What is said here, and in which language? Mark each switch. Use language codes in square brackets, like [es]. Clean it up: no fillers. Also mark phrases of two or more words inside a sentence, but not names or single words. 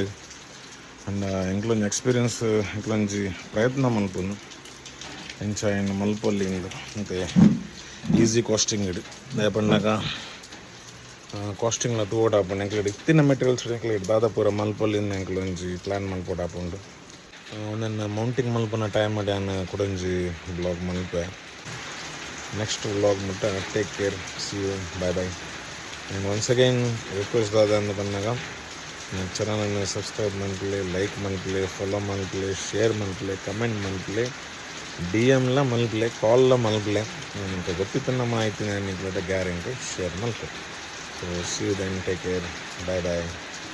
[tcy] ಅಂಡ ಎಂಕ್ಲೊಂಜಿ ಎಕ್ಸ್ಪೀರಿಯನ್ಸ್ ಎಂಕ್ಲೊಂಜಿ ಪ್ರಯತ್ನ ಮಲ್ಪುನು ಇಂಚ ಏನು ಮಲ್ಪೊಲ್ಲಿ ಇಂದು ಮತ್ತು [en] easy casting [tcy] ಇಡು ದಯಪಂಡಾಗ ಕಾಸ್ಟಿಂಗ್ಲ ತೂವೋಡು ಹಾಪುಂಡು ಎಂಕ್ಲೆಡ್ ಇತ್ತಿನ ಮೆಟೀರಿಯಲ್ಸ್ ಎಂಕ್ಲೆಡ್ ದಾದ ಪೂರ ಮಲ್ಪೊಲ್ಲಿಂದ ಎಂಕ್ಲೊಂಜಿ ಪ್ಲ್ಯಾನ್ ಮಲ್ಪೋಡು ಹಾಪುಂಡು. ನನ್ನ ಮೌಂಟಿಂಗ್ ಮಲ್ಪನ ಟೈಮ್ ಡ್ಯಾನ್ ಕೊಡೊಂಜಿ ಬ್ಲಾಗ್ ಮಲ್ಪೆ. [en] next vlog ಮುಟ್ಟ take care, see you, bye bye. and once again request [tcy] ದಾದ ಅಂದು ಬಂದಾಗ ಚಾನಲನ್ನು ಸಬ್ಸ್ಕ್ರೈಬ್ ಮಲ್ಪಲೆ, ಲೈಕ್ ಮಲ್ಪಲೆ, ಫಾಲೋ ಮಲ್ಪಲೆ, ಶೇರ್ ಮಲ್ಪಲೆ, ಕಮೆಂಟ್ ಮಲ್ಪಲೆ, DMಲ ಮಲ್ಪಲೆ, ಕಾಲ್ಲ ಮಲ್ಪಲೆ. ನನಗೆ ಗೊತ್ತಿತ್ತನ್ನ ಮಾಹಿತಿ ನಾನು ಗ್ಯಾರಂಟಿ ಶೇರ್ ಮಲ್ಪೆ. [en] so see you then, take care, bye bye.